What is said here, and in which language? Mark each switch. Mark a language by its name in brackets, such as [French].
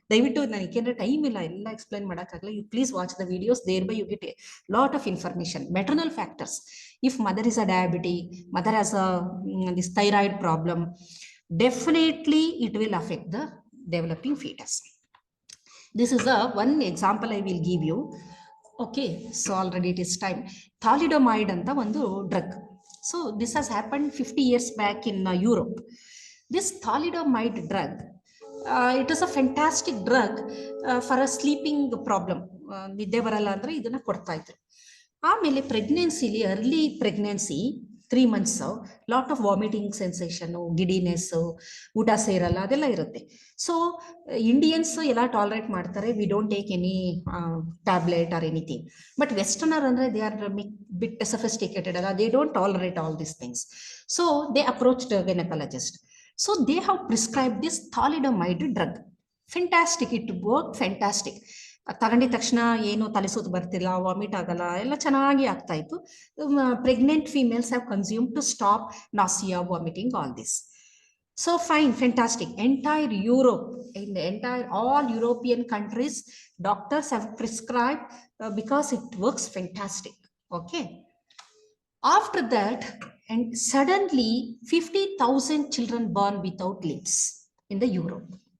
[Kannada] ದಯವಿಟ್ಟು ನಾನು ಏಕೆಂದ್ರೆ ಟೈಮ್ ಇಲ್ಲ ಎಲ್ಲ ಎಕ್ಸ್ಪ್ಲೈನ್ ಮಾಡೋಕ್ಕಾಗಲ್ಲ. [English] You please watch the videos, thereby you get a lot of information. Maternal factors, if mother is a diabetic, mother has this thyroid problem, definitely it will affect the developing fetus. This is one example I will give you. Okay, so already it is time. Thalidomide [Kannada] anta ಒಂದು [English] drug. So this has happened 50 years back in Europe. This thalidomide drug, it is a fantastic drug for a sleeping problem. [Kannada] ನಿದ್ದೆ ಬರಲ್ಲ ಅಂದ್ರೆ ಇದನ್ನ ಕೊಡ್ತಾ ಇದ್ರು. ಆಮೇಲೆ ಪ್ರೆಗ್ನೆನ್ಸಿಲಿ, early pregnancy 3 months, [English] lot of vomiting sensation, [Kannada] ಗಿಡಿನೆಸ್, ಊಟ ಸೇರಲ್ಲ, ಅದೆಲ್ಲ ಇರುತ್ತೆ. [English] So Indians ಎಲ್ಲ tolerate ಮಾಡ್ತಾರೆ, we don't take any tablet or anything. But westerner ಅಂದ್ರೆ they are bit sophisticated ಅಲ್ಲ, they don't tolerate all these things. So they approached gynaecologist. So they have prescribe this thalidomide drug. Fantastic, it work fantastic. [Kannada] ತಗೊಂಡಿದ ತಕ್ಷಣ ಏನು ತಲೆ ಸುತ್ತು ಬರ್ತಿಲ್ಲ, vomit ಆಗಲ್ಲ, ಎಲ್ಲ ಚೆನ್ನಾಗಿ ಆಗ್ತಾ ಇತ್ತು. [English] Pregnant females have consume to stop nausea, vomiting, all this. So fine, fantastic. Entire Europe, in the entire all European countries, doctors have prescribed because it works fantastic. Okay. After that, and suddenly 50,000 children born without limbs in the Europe.